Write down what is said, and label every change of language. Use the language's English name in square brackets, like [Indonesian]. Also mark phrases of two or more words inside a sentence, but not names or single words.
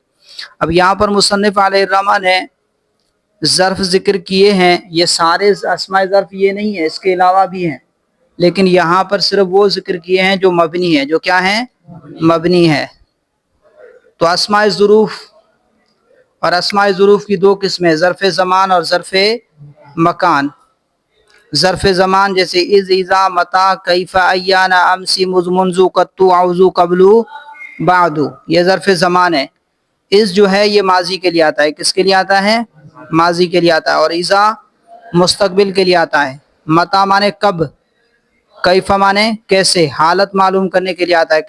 [Urdu] اب یہاں پر مصنف علیہ الرحمہ نے ظرف ذکر کیے ہیں، یہ سارے اسماء ظرف یہ نہیں ہے، اس کے علاوہ بھی ہیں، لیکن یہاں پر صرف وہ ذکر کیے ہیں جو مبنی ہے، جو کیا ہیں، مبنی ہے. تو اسماء ظروف اور اسماء ظروف کی دو قسمیں، ظرف زمان اور ظرف مکان. ظرف زمان جیسے [Arabic] از، اذا، متا، کیف، ایان، امسی، مذ، منذ، [Urdu] قطو، اعوذ، قبلو، بعدو، یہ ظرف زمان ہے. از جو ہے یہ ماضی کے لیے آتا ہے. کس کے لیے آتا ہے، ماضی کے لیے آتا ہے. اور اذا مستقبل کے لیے آتا ہے. متا مانے کب، کیف مانے کیسے، حالت معلوم کرنے کے لیے آتا ہے.